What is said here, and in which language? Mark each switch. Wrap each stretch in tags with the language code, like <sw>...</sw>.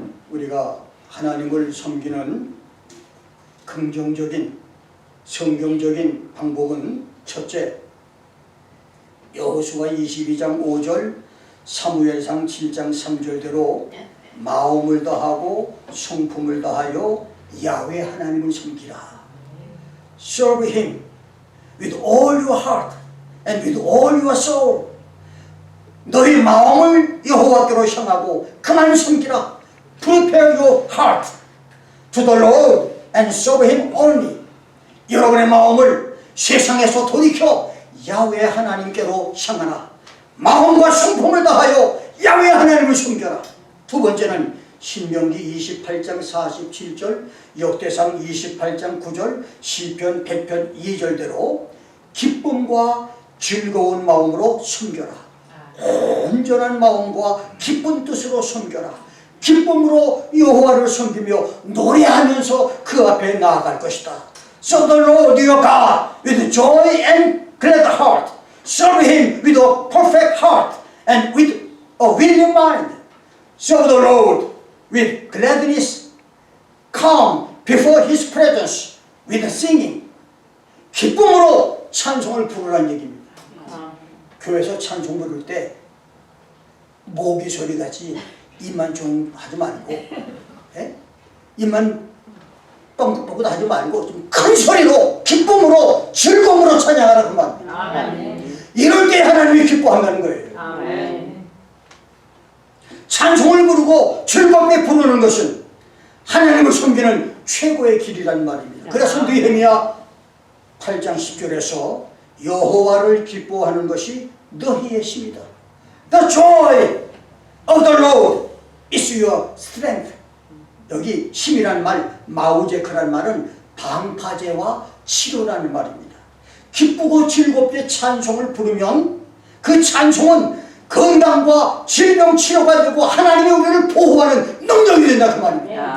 <ko>우리가 하나님을 섬기는 긍정적인 성경적인 방법은 첫째, 여호수아 22장 5절, 사무엘상 7장 3절대로 마음을 다하고 성품을 다하여 야훼 하나님을 섬기라.</ko> <en>Serve him with all your heart and with all your soul.</en> <ko>너희 마음을 여호와께로 향하고 그만 섬기라.</ko> <en>Prepare your heart to the Lord and serve him only.</en> <ko>여러분의 마음을 세상에서 돌이켜 야훼 하나님께로 향하라. 마음과 성품을 다하여 야훼 하나님을 섬겨라. 두 번째는 신명기 28장 47절, 역대상 28장 9절, 시편 100편 2절대로 기쁨과 즐거운 마음으로 섬겨라. 온전한 마음과 기쁜 뜻으로 섬겨라. 기쁨으로 여호와를 섬기며 노래하면서 그 앞에 나아갈 것이다.</ko> <en>So the Lord your God with joy and glad heart. Serve him with a perfect heart and with a willing mind. Serve the Lord with gladness. Come before his presence with singing.</en> <ko>기쁨으로 찬송을 부르라는 얘기입니다. 교회에서 찬송 부를 때 모기 소리 같이 입만 좀 하지 말고, 예? 입만 뻥긋뻥긋 하지 말고 좀 큰 소리로 기쁨으로 즐거움으로 찬양하라 그 말입니다. 아멘. 이럴 때 하나님이 기뻐한다는 거예요. 아멘. 찬송을 부르고 즐겁게 부르는 것은 하나님을 섬기는 최고의 길이란 말입니다. 그래서 느헤미야 8장 10절에서 여호와를 기뻐하는 것이 너희의 힘이다.</ko> <en>The joy of the Lord is your strength.</en> <ko>여기 힘이란 말, 마우제크란 말은 방파제와 치료라는 말입니다. 기쁘고 즐겁게 찬송을 부르면 그 찬송은 건강과 질병 치료가 되고 하나님이 우리를 보호하는 능력이 된다 그 말입니다.</ko>